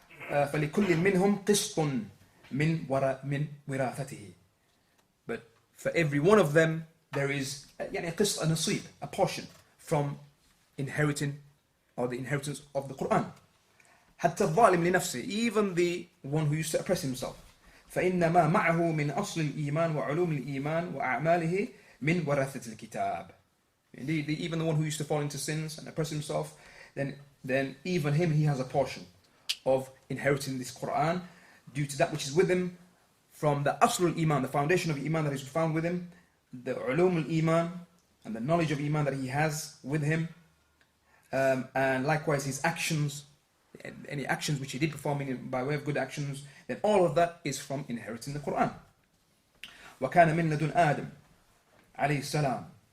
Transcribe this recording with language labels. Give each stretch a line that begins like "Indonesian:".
Arabic: فَلِكُلٍّ مِّنْهُمْ قِسْطٌ مِّن وِرَاثَتِهِ,
English: but for every one of them there is a nasib, a portion from inheriting, or the inheritance of the Quran.
Arabic: حتى الظالم لنفسه,
English: even the one who used to oppress himself.
Arabic: فإنما معه من أصل الإيمان وعلوم الإيمان وأعماله من ورثة الكتاب.
English: Indeed, even the one who used to fall into sins and oppress himself, then even him, he has a portion of inheriting this Quran due to that which is with him from the asl al-Iman, the foundation of Iman that is found with him, the ulum al-Iman, and the knowledge of Iman that he has with him, and likewise his actions, any actions which he did perform by way of good actions, then all of that is from inheriting the Quran.
Arabic: وَكَانَ مِن لَدُنْ آدَمَ,
English: alayhi salam.